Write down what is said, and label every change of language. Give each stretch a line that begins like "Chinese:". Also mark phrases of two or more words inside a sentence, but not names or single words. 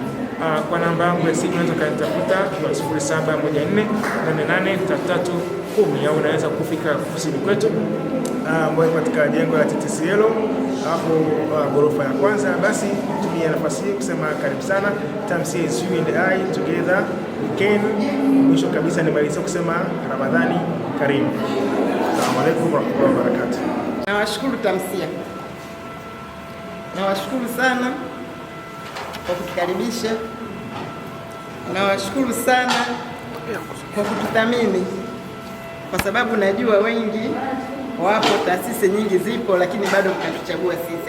Swahili: Kwa namba yangu ya simu unaweza kanitafuta kwa 0714883310, au unaweza kufika ofisini kwetu ambayo katika jengo la TTCL hapo ghorofa ya kwanza. Basi tumia nafasi hii kusema karibu sana.
English: Tamsia is you and I together we can.
Swahili: Mwisho kabisa nimaliza kusema Ramadhani karimu.
Arabic: السلام عليكم ورحمة الله وبركاته.
Swahili: Nawashukuru Tamsia, nawashukuru sana kwa kutukaribisha, nawashukuru sana kwa kututhamini, kwa sababu najua wengi wapo, taasisi nyingi zipo, lakini bado mkatuchagua sisi.